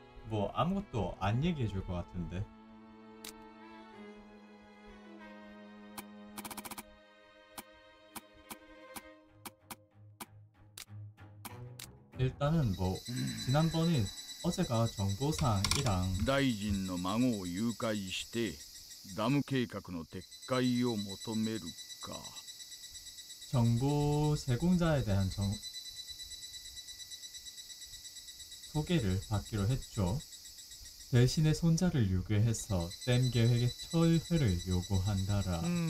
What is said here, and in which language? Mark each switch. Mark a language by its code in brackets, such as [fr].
[ko] 뭐 아무것도 안 얘기해 줄 것 같은데. 일단은 뭐 지난번에 어제가 정보상이랑 [ja] 大臣の孫を誘拐してダム計画の撤回を求めるか。 [ko] 정보 제공자에 대한 소개를 받기로 했죠. 대신에 손자를 유괴해서 댐 계획의 철회를 요구한다라.